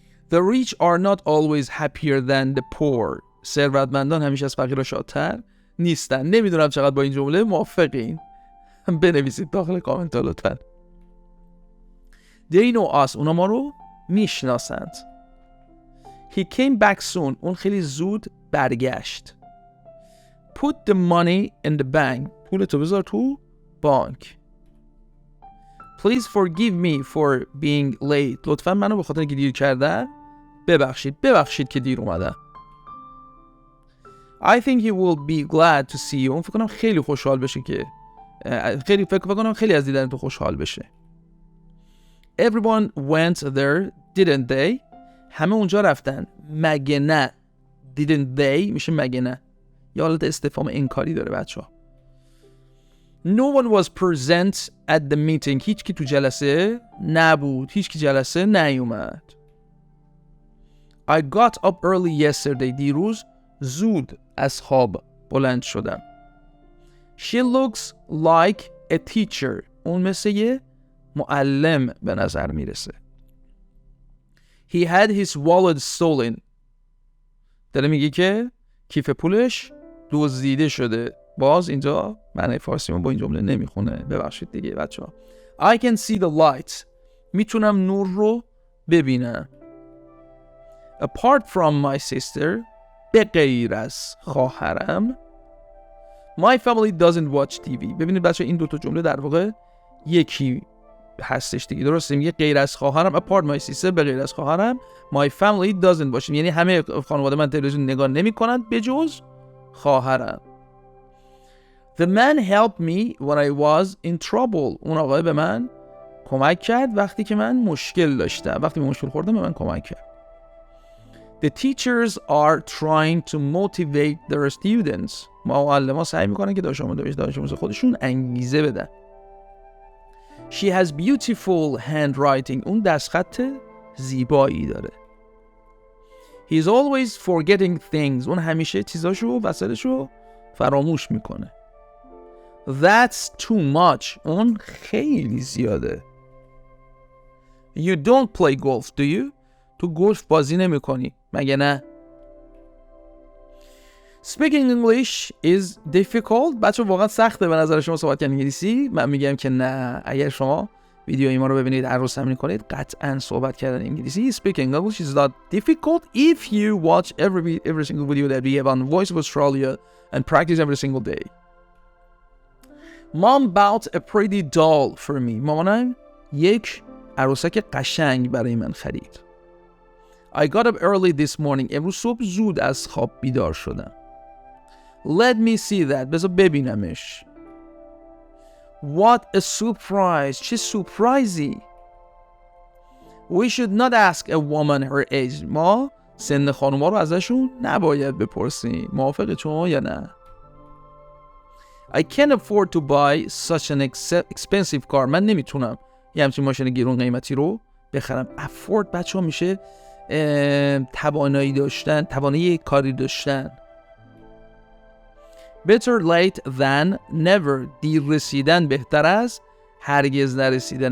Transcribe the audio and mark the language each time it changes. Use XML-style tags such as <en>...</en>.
<en>The rich are not always happier than the poor.</en> <fa>ثروتمندان همیشه از فقیرها شادتر نیستن. نمیدونم چقدر با این جمله موافقین. بنویسید داخل کامنت ها لطفا.</fa> <en>They know us.</en> <fa>اونا ما رو میشناسند.</fa> <en>He came back soon.</en> <fa>اون خیلی زود برگشت.</fa> <en>Put the money in the bank.</en> <fa>پولتو بذار تو بانک.</fa> <en>Please forgive me for being late.</en> <fa>لطفا منو به خاطر که دیر کردم ببخشید که دیر اومدم.</fa> <en>I think he will be glad to see you.</en> <fa>اون فکر کنم خیلی خوشحال بشه که فکر کنم خیلی از دیدن تو خوشحال بشه.</fa> <en>Everyone went there, didn't they?</en> <fa>همه اونجا رفتن. مگه نه؟</fa> <en>Didn't they</en> <fa>میشه مگه نه. یا حالت استفهام انکاری داره بچه‌ها.</fa> <en>No one was present at the meeting.</en> <fa>هیچ کی تو جلسه نبود. هیچ کی جلسه نیومد.</fa> <en>I got up early yesterday.</en> <fa>دیروز زود از خواب بلند شدم.</fa> <en>She looks like a teacher.</en> <fa>اون مثل یه معلم به نظر میرسه.</fa> <en>He had his wallet stolen.</en> <fa>داره میگه که کیف پولش دزدیده شده. باز اینجا معنی فارسی من با این جمله نمیخونه. ببخشید دیگه بچه‌ها.</fa> <en>I can see the light.</en> <fa>میتونم نور رو ببینم.</fa> <en>Apart from my sister.</en> <fa>به غیر از خواهرم.</fa> <en>My family doesn't watch TV.</en> <fa>ببینید بچه‌ها این دوتا جمله در واقع یکی هستش دیگه. درسته میگه غیر از خواهرم.</fa> <en>Apart my sister.</en> <fa>به غیر از خواهرم.</fa> <en>My family doesn't watch.</en> <fa>یعنی همه خانواده من تلویزیون نگاه نمی‌کنند به جز خواهرم.</fa> <en>The man helped me when I was in trouble.</en> <fa>اون آقای به من کمک کرد وقتی که من مشکل داشتم. وقتی به مشکل خوردم به من کمک کرد.</fa> <en>The teachers are trying to motivate their students.</en> <fa>معلم‌ها سعی می‌کنن که دانش آموزان خودشون انگیزه بدن.</fa> <en>She has beautiful handwriting.</en> <fa>اون دستخط زیبایی داره.</fa> <en>He is always forgetting things.</en> <fa>اون همیشه چیزاشو وسایلشو فراموش میکنه.</fa> <en>That's too much.</en> <fa>اون خیلی زیاده.</fa> <en>You don't play golf, do you?</en> <fa>تو گلف بازی نمی کنی مگه نه؟</fa> <en>Speaking English is difficult.</en> <fa>بچه واقعا سخته به نظر شما صحبت کردن انگلیسی؟ من میگم که نه. اگر شما ویدیوی ما رو ببینید، هر روز تمرین کنید، قطعا صحبت کردن انگلیسی</fa> <en>speaking English is not difficult if you watch every single video that we have on Voice of Australia and practice every single day. Mom bought a pretty doll for me.</en> <fa>مامانم یک عروسک قشنگ برای من خرید.</fa> <en>I got up early this morning.</en> <fa>امروز صبح زود از خواب بیدار شدم.</fa> <en>Let me see that.</en> <fa>بذار ببینمش.</fa> <en>What a surprise.</en> <fa>چه سورپرایزی.</fa> <en>We should not ask a woman her age.</en> <fa>ما سن خانوما رو ازشون نباید بپرسیم. موافقه شما یا نه؟</fa> <en>I can't afford to buy such an expensive car.</en> <fa>من نمیتونم یه همچین ماشین گرون قیمتی رو بخرم. afford بچه ها میشه توانایی داشتن، توانایی کاری داشتن.</fa> <en>Better late than never.</en> <fa>دیر رسیدن بهتر از هرگز نرسیدن.</fa>